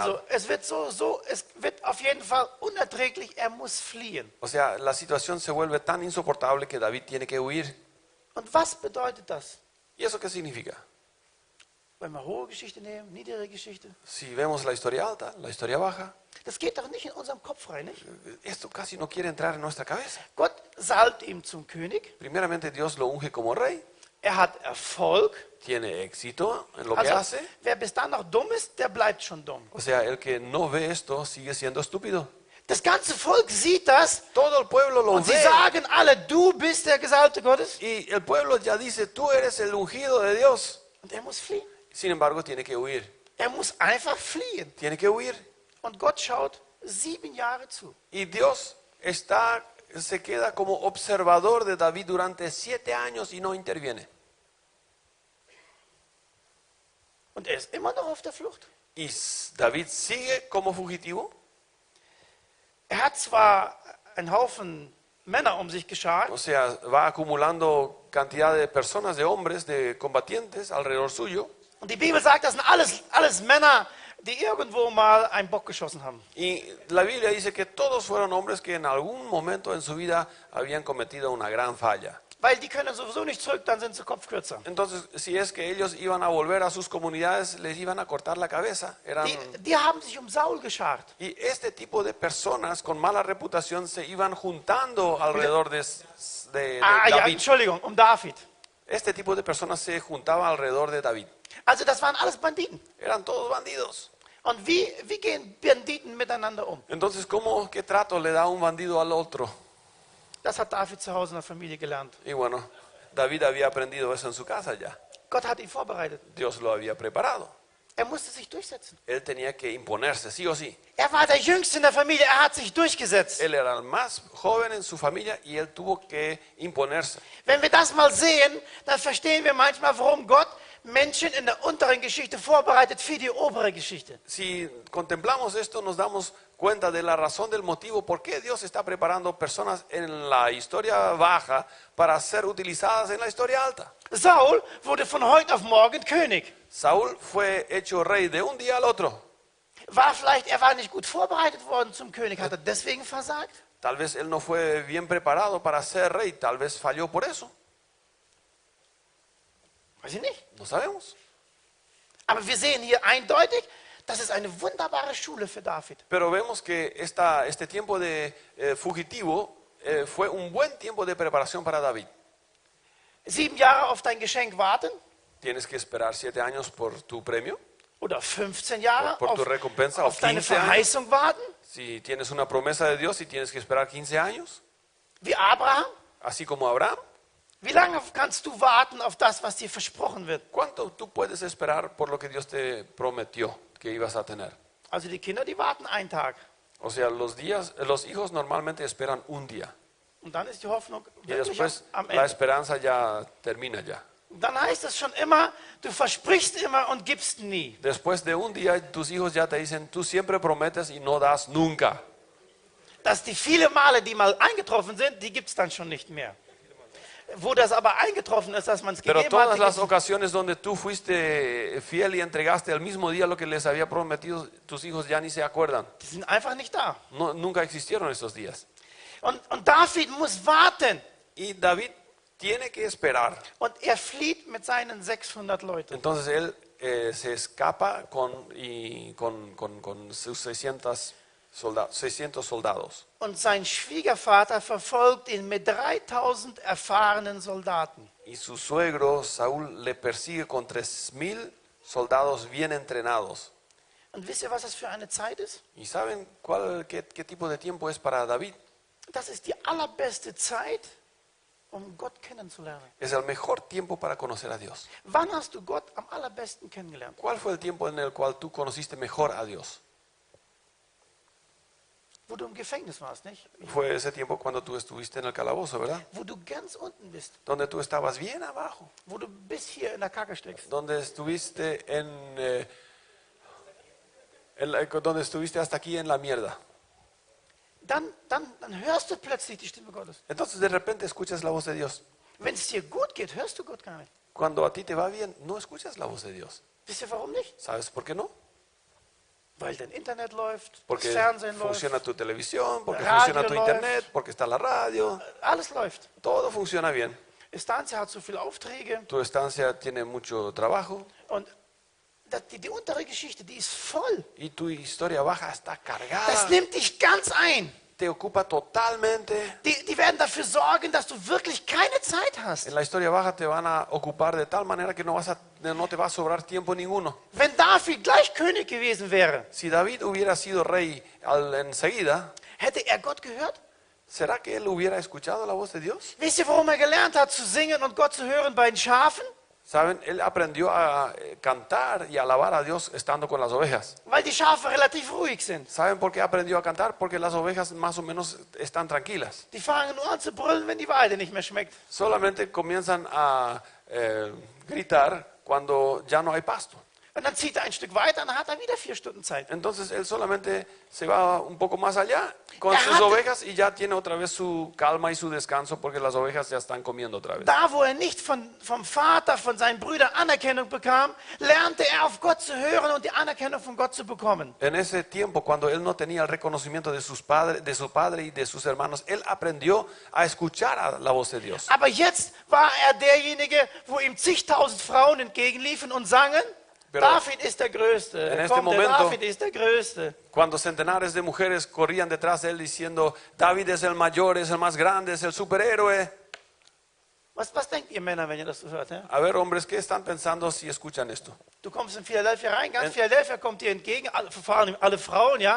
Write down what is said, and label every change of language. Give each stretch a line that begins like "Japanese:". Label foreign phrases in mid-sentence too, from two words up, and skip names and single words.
German: Also, es wird auf jeden Fall unerträglich, er muss fliehen.
Spanish: O sea, la situación se vuelve tan insoportable que David tiene que huir.
German: Und was bedeutet das?
Spanish: ¿Y eso qué significa?
German: Wenn wir hohe Geschichte nehmen, niedere Geschichte.
Spanish: Si vemos la historia alta, la historia baja,
German: Das geht doch nicht in unserem Kopf rein, nicht?
Spanish: esto casi no quiere entrar en nuestra cabeza.
German: Gott salbt ihn zum König.
Spanish: Primeramente Dios lo unge como rey,
German: Er hat Erfolg.
Spanish: tiene éxito en lo que
German: Also,
Spanish: hace.
German: wer bis dann noch dumm ist, der bleibt schon dumm.
Spanish: O sea, el que no ve esto sigue siendo estúpido.
German: Das ganze Volk sieht das
Spanish: Todo el pueblo lo
German: und sie
Spanish: ve.
German: sagen alle, du bist der Gesalbte Gottes.
Spanish: Y el pueblo ya dice, tú eres el ungido de Dios.
German: Und er muss fliehen.
Spanish: Sin embargo, tiene que huir.
German: Er muss einfach fliehen.
Spanish: Tiene que huir.
German: Und Gott schaut 7 Jahre zu.
Spanish: Y Dios se queda como observador de David durante 7 años y no interviene.
German: Und er ist immer noch auf der Flucht.
Spanish: Y David sigue como fugitivo.
German: Er hat zwar einen Haufen Männer um sich geschart,
Spanish: O sea, va acumulando cantidad de personas, de hombres, de combatientes alrededor suyo.
German: und die Bibel sagt, das sind alles Männer, die irgendwo mal einen Bock geschossen haben.
Spanish: Y la Biblia dice que todos fueron hombres que en algún momento en su vida habían cometido una gran falla.
German: Weil die können sowieso nicht zurück, dann sind sie kopfkürzer.
Spanish: Entonces, si es que ellos iban a volver a sus comunidades, les iban a cortar la cabeza.
German: Die haben sich um Saul geschart.
Spanish: Y este tipo de personas con mala reputación se iban juntando alrededor de
German: Ja,
Spanish: David.
German: Entschuldigung, um David.
Spanish: Este tipo de personas se juntaba alrededor de David.
German: Also das waren alles Banditen.
Spanish: Eran todos bandidos.
German: Und wie gehen Banditen miteinander um?
Spanish: Entonces, ¿qué trato le da un bandido al otro?
German: Das hat David zu Hause in der Familie gelernt.
Spanish: Y bueno, David había aprendido eso en su casa ya.
German: Gott hat ihn vorbereitet.
Spanish: Dios lo había preparado.
German: Er musste sich durchsetzen.
Spanish: Él tenía que imponerse, sí o sí.
German: Er war der Jüngste in der Familie, er hat sich durchgesetzt.
Spanish: Él era el más joven en su familia y él tuvo que imponerse.
German: Wenn wir das mal sehen, dann verstehen wir manchmal, warum Gott Menschen in der unteren Geschichte vorbereitet für die obere Geschichte.
Spanish: Si contemplamos esto, nos damos cuenta de la razón del motivo por qué Dios está preparando personas en la historia baja para ser utilizadas en la historia alta.
German: Saul wurde von heute auf morgen König.
Spanish: Saúl fue hecho rey de un día al otro.
German: Er war nicht gut vorbereitet worden zum König, hat er deswegen versagt?
Spanish: Tal vez él no fue bien preparado para ser rey, tal vez falló por eso.
German: Weiß ich nicht.
Spanish: No sabemos.
German: Aber wir sehen hier eindeutig, das ist eine wunderbare Schule für David.
Spanish: Pero vemos que este tiempo de fugitivo fue un buen tiempo de preparación para David.
German: 7 Jahre auf dein Geschenk warten
Spanish: Tienes que esperar 7 años por tu premio,
German: oder 15 Jahre
Spanish: por tu recompensa,
German: auf
Spanish: o
German: deine
Spanish: 15 años.
German: Verheißung warten,
Spanish: Si tienes una promesa de Dios y tienes que esperar 15 años,
German: wie Abraham.
Spanish: así como Abraham,
German: Wie lange kannst du warten auf das, was dir versprochen wird?
Spanish: ¿cuánto tú puedes esperar por lo que Dios te prometió que ibas a tener?
German: Also die Kinder, die warten einen Tag.
Spanish: O sea, los hijos normalmente esperan un día
German: Und dann ist die Hoffnung
Spanish: y
German: wirklich
Spanish: después
German: am
Spanish: la
German: Ende.
Spanish: esperanza ya termina ya.
German: Dann heißt es schon immer, du versprichst immer und gibst nie.
Spanish: Después de un día tus hijos ya te dicen, tú siempre prometes y no das nunca.
German: Dass die viele Male, die mal eingetroffen sind, die gibt es dann schon nicht mehr. Wo das aber eingetroffen ist, dass man es
Spanish: Pero
German: gegeben
Spanish: todas
German: hat,
Spanish: las ocasiones donde tú fuiste fiel y entregaste el mismo día lo que les había prometido, tus hijos ya ni se acuerdan.
German: die sind einfach nicht da.
Spanish: No, nunca existieron esos días.
German: Und David muss warten.
Spanish: Y David tiene que esperar.
German: Und er flieht mit seinen 600 Leuten.
Spanish: Entonces él se escapa con sus 600 soldados.
German: Und sein Schwiegervater verfolgt ihn mit 3000 erfahrenen Soldaten.
Spanish: Y su suegro Saúl le persigue con 3000 soldados bien entrenados.
German: Und wisst ihr, was das für eine Zeit ist?
Spanish: ¿Y saben qué tipo de tiempo es para David?
German: Das ist die allerbeste Zeit, um Gott kennenzulernen.
Spanish: Es el mejor tiempo para conocer a Dios.
German: Wann hast du Gott am allerbesten kennengelernt?
Spanish: ¿Cuál fue el tiempo en el cual tú conociste mejor a Dios?
German: Wo du im Gefängnis warst, nicht?
Spanish: Fue ese tiempo cuando tú estuviste en el calabozo, ¿verdad?
German: Wo du ganz unten bist.
Spanish: Donde tú estabas bien abajo.
German: Wo du bis hier in der Kacke steckst.
Spanish: Donde estuviste donde estuviste hasta aquí en la mierda.
German: dann hörst du plötzlich die Stimme Gottes.
Spanish: Entonces de repente escuchas la voz de Dios.
German: Wenn es dir gut geht, hörst du Gott gar nicht.
Spanish: Cuando a ti te va bien, no escuchas la voz de Dios.
German: Wisst ihr warum nicht?
Spanish: ¿Sabes por qué no?
German: Weil dein Internet läuft, das
Spanish: Porque
German: Fernsehen
Spanish: funciona
German: läuft,
Spanish: tu televisión, porque
German: Radio
Spanish: funciona tu
German: läuft.
Spanish: internet, porque está la radio.
German: alles läuft.
Spanish: Todo funciona bien.
German: Estancia hat so viele Aufträge
Spanish: Tu estancia tiene mucho trabajo
German: und die untere Geschichte, die ist voll.
Spanish: y tu historia baja está
German: Das
Spanish: cargada.
German: nimmt dich ganz ein.
Spanish: Te ocupa totalmente.
German: Die werden dafür sorgen, dass du wirklich keine Zeit hast.
Spanish: En la historia baja te van a ocupar de tal manera que no te va a sobrar tiempo ninguno.
German: Wenn David gleich König gewesen wäre,
Spanish: Si David hubiera sido rey enseguida,
German: hätte er Gott gehört?
Spanish: ¿será que él hubiera escuchado la voz de Dios?
German: Wisst ihr, warum er gelernt hat zu singen und Gott zu hören bei den Schafen?
Spanish: Saben, él aprendió a cantar y alabar a Dios estando con las ovejas.
German: Weil die Schafe relativ ruhig sind.
Spanish: ¿Saben por qué aprendió a cantar? Porque las ovejas más o menos están tranquilas.
German: Die fangen nur an zu brüllen, wenn die Weide nicht mehr schmeckt.
Spanish: Solamente comienzan a gritar cuando ya no hay pasto.
German: Und dann zieht er ein Stück weiter und dann hat er wieder 4 Stunden Zeit.
Spanish: Entonces él solamente se va un poco más allá con Ajá. sus ovejas y ya tiene otra vez su calma y su descanso porque las ovejas ya están comiendo otra vez.
German: Da, wo er nicht vom Vater, von seinen Brüdern Anerkennung bekam, lernte er auf Gott zu hören und die Anerkennung von Gott zu bekommen.
Spanish: En ese tiempo, cuando él no tenía el reconocimiento de su padre y de sus hermanos, él aprendió a escuchar a la voz de Dios.
German: Aber jetzt war er derjenige, wo ihm zigtausend Frauen entgegenliefen und sangen,
Spanish: Pero
German: David ist der Größte.
Spanish: en este
German: Kommt, der
Spanish: momento-
German: David ist der Größte.
Spanish: Cuando centenares de mujeres corrían detrás de él diciendo, David es el mayor, es el más grande, es el superhéroe.
German: Was denkt ihr Männer, wenn ihr das so hört? Ja?
Spanish: A ver, hombres, ¿qué están pensando si escuchan esto?
German: Du kommst in Philadelphia rein, ganz Philadelphia kommt dir entgegen, vor allem alle Frauen, ja?